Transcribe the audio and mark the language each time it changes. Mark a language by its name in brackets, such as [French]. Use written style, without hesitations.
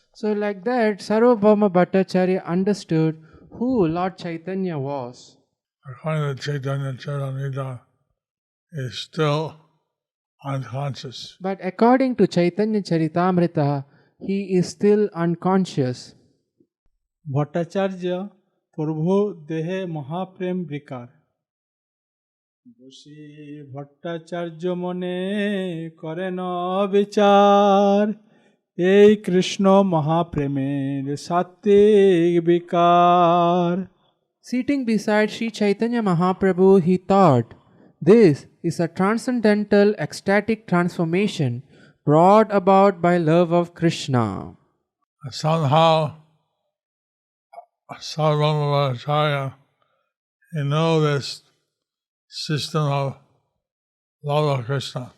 [English] So like that, Sarvabhauma Bhattacharya understood who Lord Chaitanya was. According to Chaitanya Charitamrita, he is still unconscious. But according to Chaitanya Charitamrita, he is still unconscious. [Bangla] Bhattacharya প্রভু দেহে মহাপ্রেম বিকার, বসি ভট্টাচার্য মনে করেন বিচার, এই কৃষ্ণ মহাপ্রেমের সাত্বিক বিকার। [English] Sitting beside Sri Chaitanya Mahaprabhu, he thought, this is a transcendental ecstatic transformation brought about by love of Krishna. Somehow, Sarvabhaumacharya, he knew this system of love of Krishna.